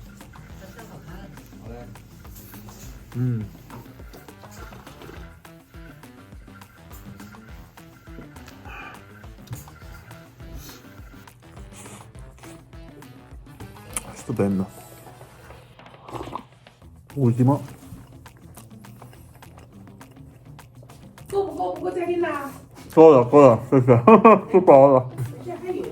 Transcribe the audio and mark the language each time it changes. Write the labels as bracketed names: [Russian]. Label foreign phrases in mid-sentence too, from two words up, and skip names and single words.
[Italian] Stupendo. Ultimo. [Chinese] 够不够？我再给你拿。 [Italian] Solo, sto paura. [Chinese] 这还有。